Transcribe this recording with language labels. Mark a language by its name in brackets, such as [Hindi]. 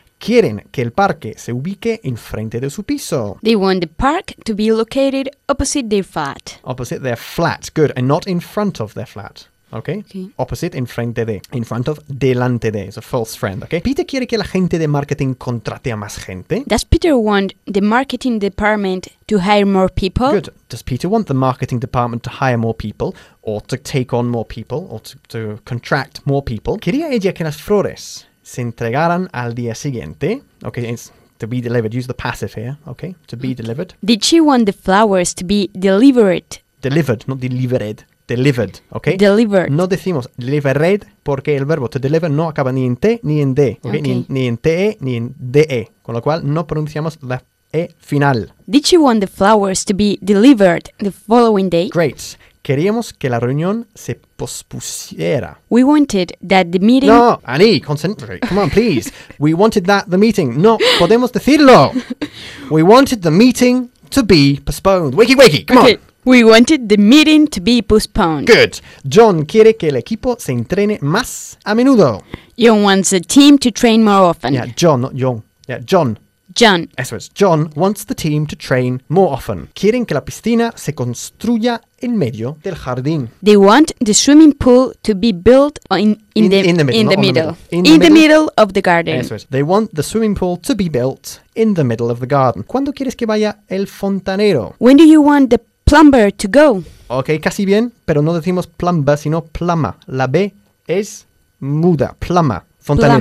[Spanish] Quieren que el parque se ubique en frente de su piso. [English] They want the park to be located opposite their flat. Opposite their flat, good. And not in front of their flat. Okay. Okay. Opposite, in front of. In front of, [Spanish] delante de. [English] It's a false friend, okay? [Spanish] Peter quiere que la gente de marketing contrate a más gente. [English] Does Peter want the marketing department to hire more people? Good. Does Peter want the marketing department to hire more people, or to take on more people, or to contract more people? [Spanish] Quería ella que las flores se entregaran al día siguiente. [English] Okay, it's to be delivered. Use the passive here, okay? To be delivered. Did she want the flowers to be delivered? Delivered, not delivered. Delivered, okay? Delivered. [Spanish] No decimos delivered porque el verbo to deliver no acaba ni en T ni en D. [English] Okay? Okay. [Spanish] Ni en TE ni en DE. Con lo cual no pronunciamos la E final. [English] Did she want the flowers to be delivered the following day? [Spanish] Great. Queríamos que la reunión se pospusiera. [English] We wanted that the meeting... No, Annie, concentrate. Come on, please. We wanted that the meeting... [Spanish] No, podemos decirlo. [English] We wanted the meeting to be postponed. Wakey, wakey, come okay. on. We wanted the meeting to be postponed. Good. [Spanish] John quiere que el equipo se entrene más a menudo. [English] John wants the team to train more often. Yeah, John, not John. Yeah, John. John. [Spanish] Eso es. [English] John wants the team to train more often. [Spanish] Quieren que la piscina se construya en medio del jardín. [English] They want the swimming pool to be built in the middle of the garden. [Spanish] Eso es. [English] They want the swimming pool to be built in the middle of the garden. [Spanish] ¿Cuándo quieres que vaya el fontanero? [English] When do you want the plumber to go? [Spanish] Okay, casi bien, pero no decimos plumber, sino plama. La B es muda. Plama. Fontanero,